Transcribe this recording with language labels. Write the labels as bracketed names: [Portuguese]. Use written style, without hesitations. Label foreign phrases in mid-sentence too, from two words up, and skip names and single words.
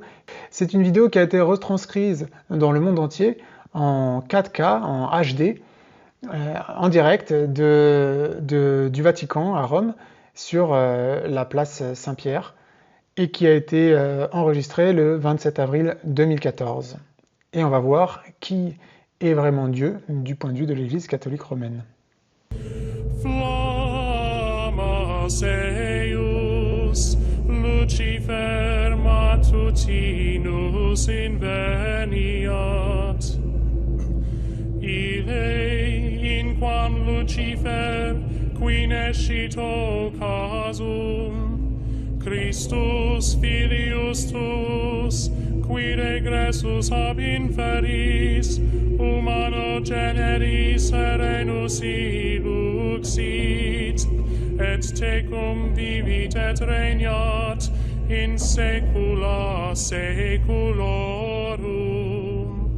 [French] C'est une vidéo qui a été retranscrite dans le monde entier en 4K, en HD, en direct du Vatican à Rome, sur la place Saint-Pierre, et qui a été enregistrée le 27 avril 2014. Et on va voir qui est vraiment Dieu du point de vue de l'Église catholique romaine. [Latin] Flammas eius, Lucifer matutinus inveniat. Ille inquam Lucifer qui nescito casum, Christus filius tuus, qui regressus ab inferis, humano generis serenus iluxit, et tecum vivit et regnat in saecula saeculorum.